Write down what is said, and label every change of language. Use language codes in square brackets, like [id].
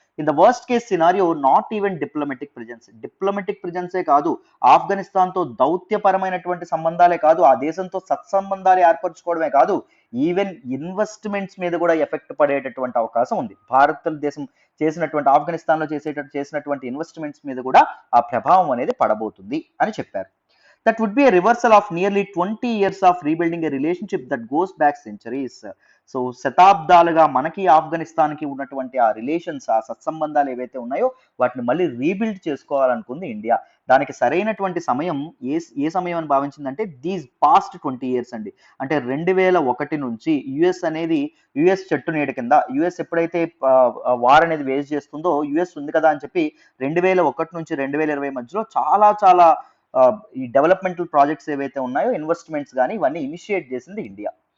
[en] in the worst case scenario not even diplomatic ప్రెజెన్సే [te] కాదు, ఆఫ్ఘనిస్తాన్ తో దౌత్యపరమైనటువంటి సంబంధాలే కాదు, ఆ దేశంతో సత్సంబంధాలు ఏర్పరచుకోవడమే కాదు, ఈవెన్ ఇన్వెస్ట్మెంట్స్ మీద కూడా ఎఫెక్ట్ పడేటటువంటి అవకాశం ఉంది. భారతదేశం చేసినటువంటి ఆఫ్ఘనిస్తాన్ లో చేసినటువంటి ఇన్వెస్ట్మెంట్స్ మీద కూడా ఆ ప్రభావం అనేది పడబోతుంది అని చెప్పారు. [en] That would be a reversal of nearly 20 years of rebuilding a relationship that goes back centuries. [te] So శతాబ్దాలుగా మనకి ఆఫ్ఘనిస్తాన్కి ఉన్నటువంటి ఆ రిలేషన్స్, ఆ సత్సంబంధాలు ఏవైతే ఉన్నాయో వాటిని మళ్ళీ రీబిల్డ్ చేసుకోవాలనుకుంది ఇండియా. దానికి సరైనటువంటి సమయం ఏ సమయం అని భావించిందంటే [en] these past 20 years [te] అండి. అంటే 2001 నుంచి యుఎస్ అనేది యుఎస్ చెట్టు నీడ కింద, యుఎస్ ఎప్పుడైతే వార్ అనేది వేజ్ చేస్తుందో యుఎస్ ఉంది కదా అని చెప్పి 2001 నుంచి 2020 మధ్యలో చాలా చాలా ఈ డెవలప్మెంటల్ ప్రాజెక్ట్స్ ఏవైతే ఉన్నాయో ఇన్వెస్ట్మెంట్స్ కానీ ఇవన్నీ ఇనిషియేట్ చేసింది ఇండియా.